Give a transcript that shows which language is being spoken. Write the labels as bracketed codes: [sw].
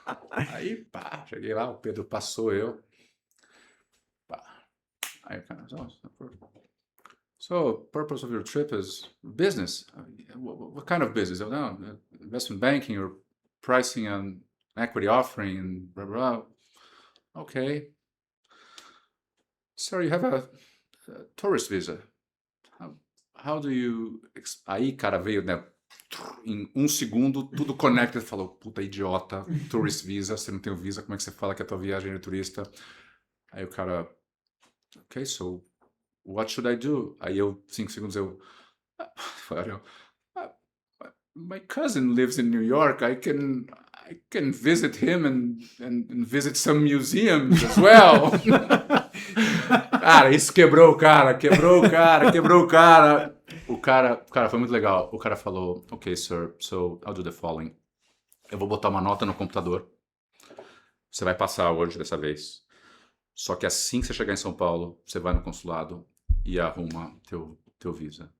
[pt] Aí, cheguei lá, o Pedro passou eu. Aí o cara, [en] so, purpose of your trip is business. What kind of business? No, investment banking or pricing and equity offering and blah, blah. Okay. Sir, you have a tourist visa. How do you... [pt] Aí, cara, veio, né? Em um segundo, tudo connected. Falou, puta idiota, [en] tourist visa, [pt] você não tem o visa, como é que você fala que a tua viagem é turista? Aí o cara, [en] ok, so what should I do? [pt] Aí 5 segundos [en] my cousin lives in New York, I can visit him and visit some museums as well. [pt] Cara, isso quebrou o cara. O cara foi muito legal. O cara falou, [en] ok, sir, so I'll do the following. [pt] Eu vou botar uma nota no computador. Você vai passar hoje dessa vez. Só que assim que você chegar em São Paulo, você vai no consulado e arruma teu visa.